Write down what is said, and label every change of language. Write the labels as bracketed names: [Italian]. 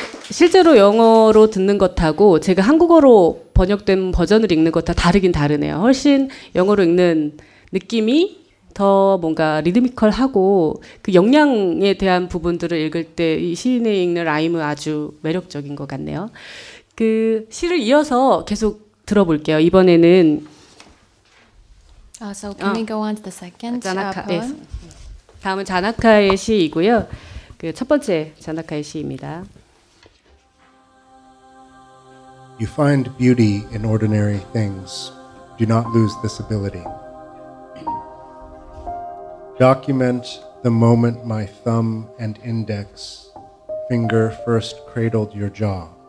[Korean] 실제로 영어로 듣는 것하고 제가 한국어로 번역된 버전을 읽는 것하고 다르긴 다르네요. 훨씬 영어로 읽는 느낌이 더 뭔가 리드미컬하고 그 영양에 대한 부분들을 읽을 때 이 시인의 읽는 라임은 아주 매력적인 것 같네요. 그 시를 이어서 계속 들어볼게요. 이번에는 [English] So can we go on to the second poem? [Korean] 다음은 자나카의 시이고요. 그 첫 번째 자나카의 시입니다. [English] You find beauty in ordinary things. Do not lose this ability. Document the moment my thumb and index finger first cradled your jaw.